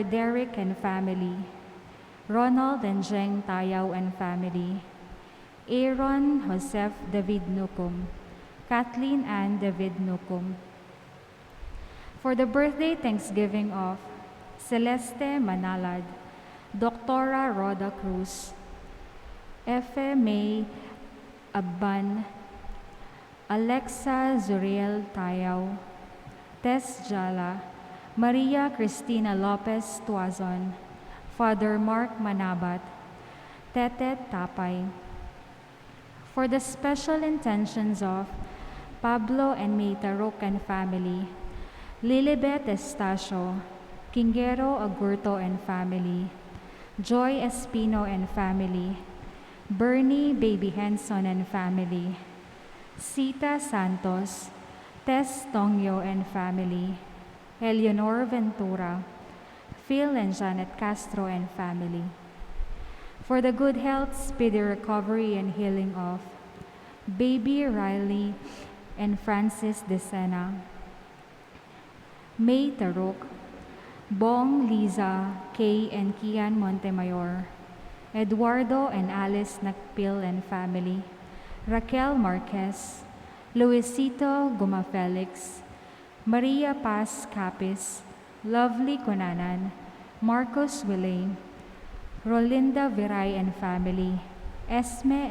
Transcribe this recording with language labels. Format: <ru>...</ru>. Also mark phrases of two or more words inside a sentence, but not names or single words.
<en>Derek and family, Ronald and Jeng Tayaw and family, Aaron Joseph David Nukum, Kathleen Ann David Nukum. For the birthday thanksgiving of Celeste Manalad, Doctora Roda Cruz, Efe May Abban, Alexa Zuriel Tayaw, Tess Jala, Maria Cristina Lopez Tuazon, Father Mark Manabat, Tete Tapay. For the special intentions of Pablo and May Tarocan family, Lilibet Estacio, Kingero Agurto and family, Joy Espino and family, Bernie Baby Henson and family, Sita Santos, Tess Tongyo and family, Eleanor Ventura, Phil and Janet Castro and family. For the good health, speedy recovery, and healing of Baby Riley and Francis Desena, May Tarok, Bong, Liza, Kay and Kian Montemayor, Eduardo and Alice Nakpil and family, Raquel Marquez, Luisito Guma Felix, Maria Paz Capis, Lovely Kunanan, Marcos Willay, Rolinda Viray and family, Esme</en>